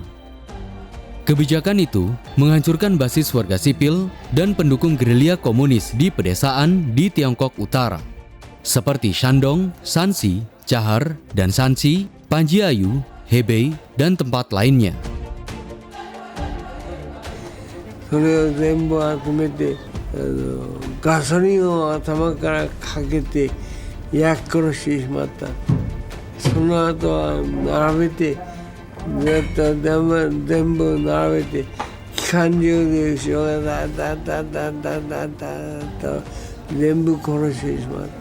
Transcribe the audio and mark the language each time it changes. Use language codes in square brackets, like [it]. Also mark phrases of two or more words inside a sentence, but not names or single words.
[id] Kebijakan itu menghancurkan basis warga sipil dan pendukung gerilya komunis di pedesaan di Tiongkok Utara, seperti Shandong, Shanxi, Chahar, dan Shanxi, Panjiayu, Hebei, dan tempat lainnya. [ja] それを全部集めてガソリンを頭からかけて焼き殺してしまった。その後は並べて全部並べて機関銃で後ろがダダダダダダと全部殺してしまった。